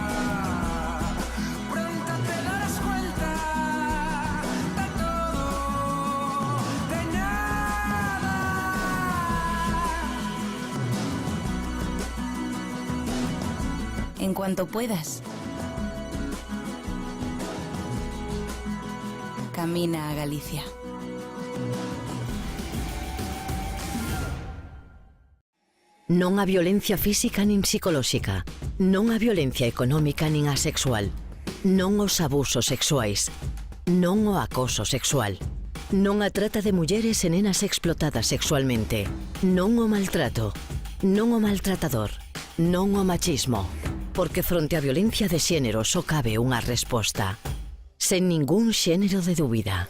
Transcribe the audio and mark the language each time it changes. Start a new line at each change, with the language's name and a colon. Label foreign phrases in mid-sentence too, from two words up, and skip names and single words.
Spanish: Pronto te darás cuenta de todo, de nada. En cuanto puedas. Camina a Galicia.
Galician: Non a violencia física nin psicolóxica, non a violencia económica nin a sexual, non os abusos sexuais, non o acoso sexual, non a trata de mulleres e nenas explotadas sexualmente, non o maltrato, non o maltratador, non o machismo, porque fronte á violencia de xénero só cabe unha resposta, sen ningún xénero de dúbida.